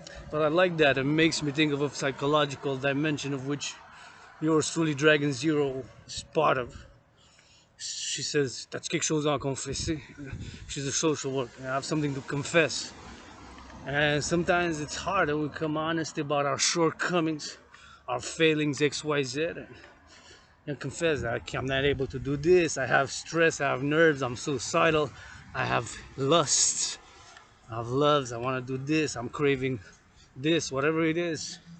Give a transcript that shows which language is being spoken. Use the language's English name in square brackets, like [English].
[English] But I like that. It makes me think of a psychological dimension of which yours truly, Dragon Zero, is part of. She says, [French] "T'as quelque chose à confesser?" [English] She's a social worker. I have something to confess. And sometimes it's hard that we become honest about our shortcomings, our failings, XYZ, and confess that I'm not able to do this. I have stress, I have nerves, I'm suicidal, I have lusts, I have loves, I want to do this, I'm craving this, whatever it is.